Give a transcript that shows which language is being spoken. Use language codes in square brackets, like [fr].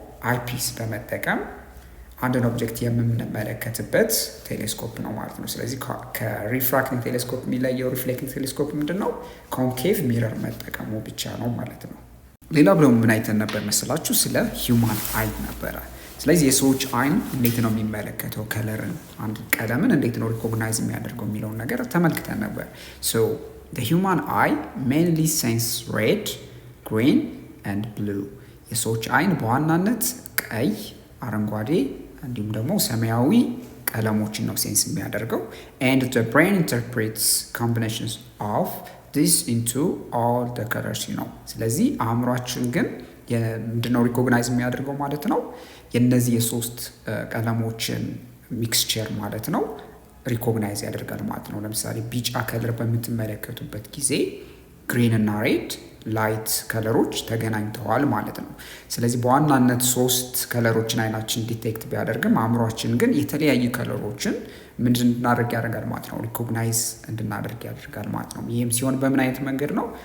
[am] አይፒስ በመጠቀም አንድን ኦብጀክት የምንመለከትበት ቴሌስኮፕ ነው ማለት ነው። ስለዚህ ከሪፍራክቲንግ ቴሌስኮፕ የሚለየው ሪፍሌክቲንግ ቴሌስኮፕ ምንድን ነው? ኮንኬቭ ሚረር መጠቀሙ ብቻ ነው ማለት ነው። ሌላ ብለው ምን አይተን ነበር መስላችሁ? ስለ ሂውማን አይ ነበረ። ስለዚህ የሰዎች አይን እንዴት ነው የሚመለከተው ከለርን፣ አንድ ቀለምን እንዴት ነው ሪኮግናይዝ የሚያደርገው የሚለውን ነገር ተመልክተን ነበር። ሶ [en] the human eye mainly senses red, green and blue. [am] የሰዎች አይን በዋናነት ቀይ፣ አረንጓዴ እንዲሁም ደግሞ ሰማያዊ ቀለሞችን ነው ሴንስ የሚያደርገው። [en] and the brain interprets combinations of this into all the colors [am] ነው። ስለዚህ አእምሯችን ግን ምንድነው ሪኮግናይዝ የሚያደርገው ማለት ነው የነዚህ የሶስት ቀለሞችን ሚክስቸር ማለት ነው ሪኮግናይዝ ያደርጋል ማለት ነው። ለምሳሌ ቢጫ ከለር በምትመለከቱበት ጊዜ ግሪን እና ሬድ ላይት ከለሮች ተገናኝተዋል ማለት ነው። ስለዚህ በዋናነት ሶስት ከለሮችን አይናችን ዲቴክት ቢያደርግም አእምሯችን ግን የተለያዩ ከለሮችን ምንድን እንድናደርግ ያደርጋል ማለት ነው ሪኮግናይዝ እንድናደርግ ያደርጋል ማለት ነው። ይህም ሲሆን በምን አይነት መንገድ ነው?